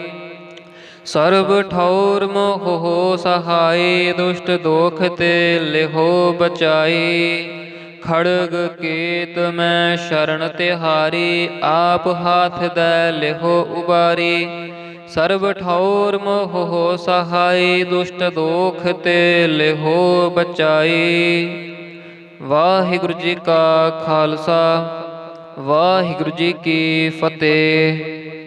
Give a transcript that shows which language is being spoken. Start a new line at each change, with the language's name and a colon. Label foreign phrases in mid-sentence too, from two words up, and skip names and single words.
Braj: सर्व ठौर मोह हो सहाय, दुष्ट दोख ते लिहो बचाई। खड़ग केत मैं शरण तिहारी, आप हाथ दै लिहो उबारी। सर्व ठौर मोह हो सहाय, दुष्ट दोख ते लिहो बचाई।
Punjabi: वाहिगुरु जी का खालसा, वाहिगुरु जी की फतेह।